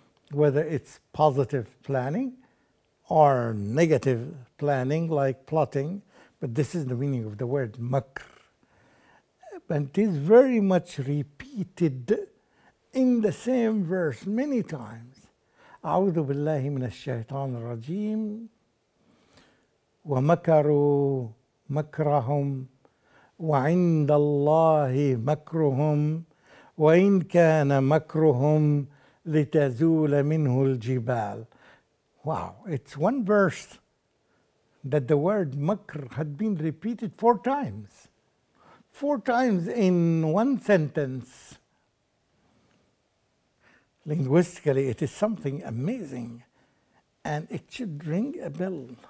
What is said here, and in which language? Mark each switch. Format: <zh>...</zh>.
<en>Whether it's positive planning or negative planning, like plotting, but this is the meaning of the word makr. And it is very much repeated in the same verse many times.</en> <ar>أعوذ بالله من الشيطان الرجيم ومكروا مكرهم وعند الله مكرهم وإن كان مكرهم لتزول منه الجبال.</ar> <en>Wow, it's one verse that the word makr had been repeated 4 times. 4 times in one sentence. Linguistically, it is something amazing, and it should ring a bell.</en>